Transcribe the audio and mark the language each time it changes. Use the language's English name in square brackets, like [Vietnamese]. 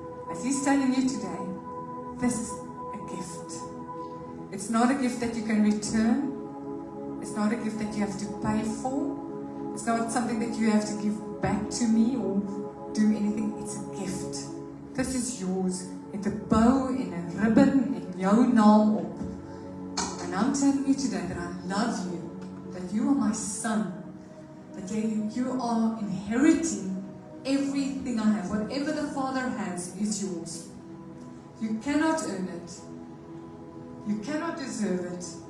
[English] As He's telling you today, this is a gift. It's not a gift that you can return. It's not a gift that you have to pay for. It's not something that you have to give back to me or do anything. It's a gift. This is yours. [Afrikaans] Met 'n bow en 'n ribbon en jou naam op. [English] And I'm telling you today that I love you, that you are my son, that you are inheriting everything I have. Whatever the Father has is yours. You cannot earn it. You cannot deserve it.